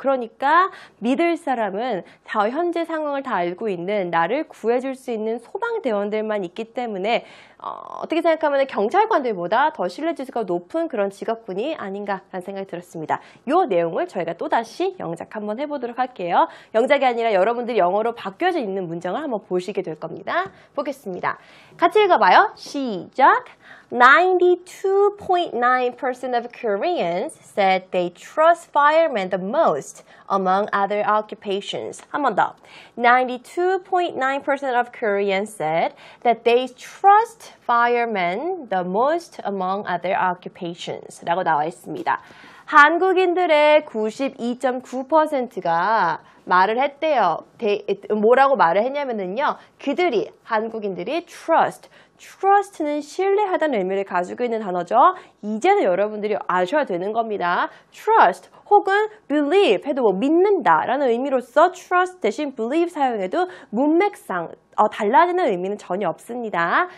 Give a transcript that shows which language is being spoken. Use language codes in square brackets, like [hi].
[ko] 그러니까 믿을 사람은 다 현재 상황을 다 알고 있는, 나를 구해줄 수 있는 소방대원들만 있기 때문에 어떻게 생각하면 경찰관들보다 더 신뢰지수가 높은 그런 직업군이 아닌가라는 생각이 들었습니다. 이 내용을 저희가 또다시 영작 한번 해보도록 할게요. 영작이 아니라 여러분들이 영어로 바뀌어져 있는 문장을 한번 보시게 될 겁니다. 보겠습니다. 같이 읽어봐요. 시작! [en] 92.9% of Koreans said they trust firemen the most among other occupations. [ko] 한 번 더. [en] 92.9% of Koreans said that they trust firemen the most among other occupations. [ko] 라고 나와 있습니다. 한국인들의 92.9%가 말을 했대요. 뭐라고 말을 했냐면요. 한국인들이 trust는 신뢰하다는 의미를 가지고 있는 단어죠. 이제는 여러분들이 아셔야 되는 겁니다. trust 혹은 believe 해도 믿는다라는 의미로서 trust 대신 believe 사용해도 문맥상 달라지는 의미는 전혀 없습니다.